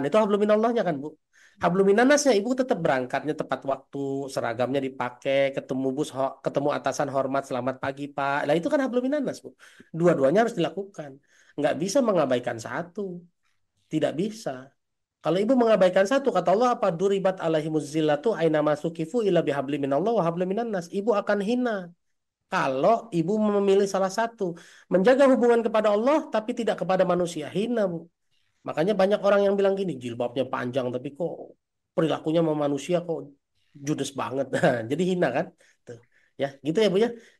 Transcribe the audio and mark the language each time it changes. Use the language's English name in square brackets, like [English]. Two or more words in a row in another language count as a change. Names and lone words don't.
[Indonesian] Itu [Arabic] hablum minallahnya [Indonesian] kan, Bu. [Arabic] Hablum minannasnya [Indonesian] ibu tetap berangkatnya tepat waktu, seragamnya dipakai, ketemu atasan hormat, selamat pagi Pak. Nah itu kan [Arabic] حبل من الناس, [Indonesian] Bu. Dua-duanya harus dilakukan. Nggak bisa mengabaikan satu. Tidak bisa. Kalau ibu mengabaikan satu, kata Allah apa? [Arabic] ضربت عليهم الذلة أينما ثقفوا إلا بحبل من الله وحبل من الناس. [Indonesian] Ibu akan hina kalau ibu memilih salah satu. Menjaga hubungan kepada Allah tapi tidak kepada manusia. Hina, Bu. Makanya banyak orang yang bilang gini, jilbabnya panjang tapi kok perilakunya sama manusia kok judes banget. Nah, jadi hina kan? Tuh. Ya, gitu ya Bu ya.